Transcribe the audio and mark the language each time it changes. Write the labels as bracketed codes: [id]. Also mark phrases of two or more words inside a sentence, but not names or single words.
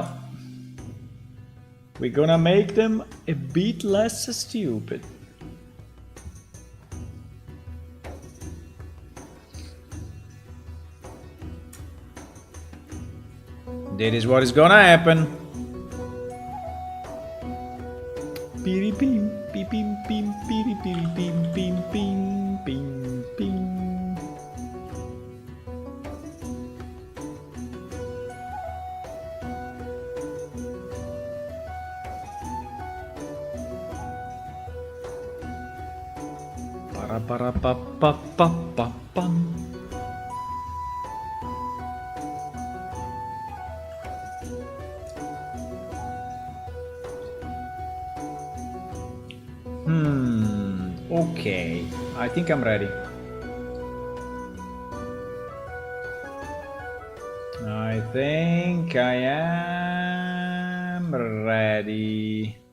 [en] We're gonna make them a bit less stupid. That is what is gonna happen. Piri pim, pim pim pim, piri piri pim pim pim pim pim. Para para pa pa pa pa pam. Okay, I think I'm ready. I think I am ready.